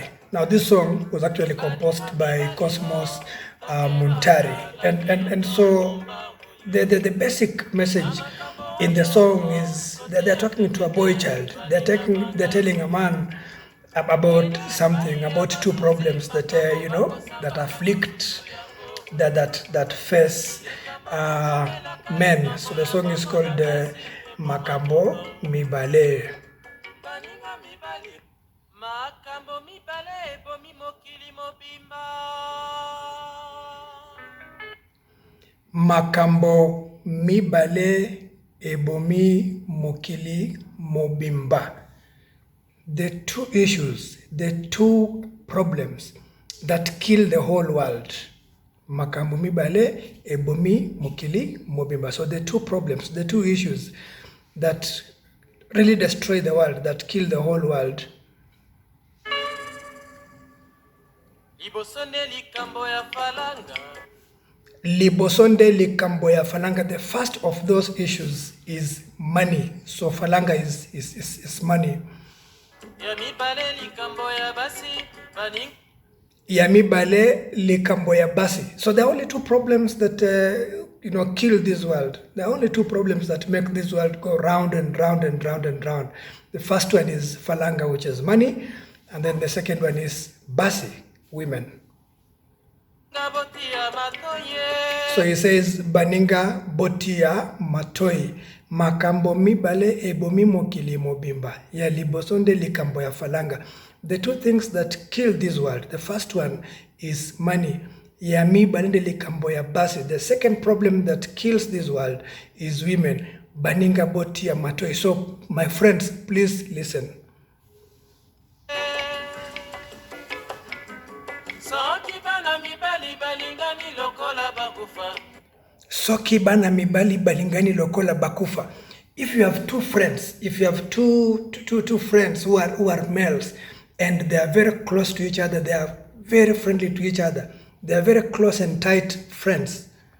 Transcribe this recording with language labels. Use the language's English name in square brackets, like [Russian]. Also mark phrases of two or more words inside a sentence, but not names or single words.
[English] Now this song was actually composed by Cosmos Montari, and so the basic message in the song is that they're talking to a boy child. They're telling a man about something, about two problems that that afflict, that face men. So the song is called Makambo mibale. [Lingala] Makambo mibale bomi mokili mobimba Makambo mibale ebomi mokili mobimba. [English] The two issues, the two problems that kill the whole world. [Lingala] Makambo mibale ebomi mokili mobimba. [English] So the two problems, the two issues that really destroy the world, that kill the whole world. [Lingala] Libosonde likambo ya falanga. Libosonde likambo ya falanga. [English] The first of those issues is money. So falanga is money. [Lingala] Yamibale likambo ya basi baning. Yamibale likambo ya basi. [English] So there are only two problems that kill this world. There are only two problems that make this world go round and round and round and round. The first one is falanga, which is money, and then the second one is basi, women. So he says, [Lingala] Baninga botia matoi, makambo mibale ebomi mokili mobimba, ya libosonde likambo ya falanga. [English] The two things that kill this world, the first one is money. [Lingala] Ya mibale likambo ya basi. [English] The second problem that kills this world is women. [Lingala] Baninga botia matoi. [English] So my friends, please listen. [Lingala] Soki bana mibali balingani lokola bakufa. [English] If you have two friends, if you have two friends who are males, and they are very close to each other, they are very friendly to each other, they are very close and tight friends.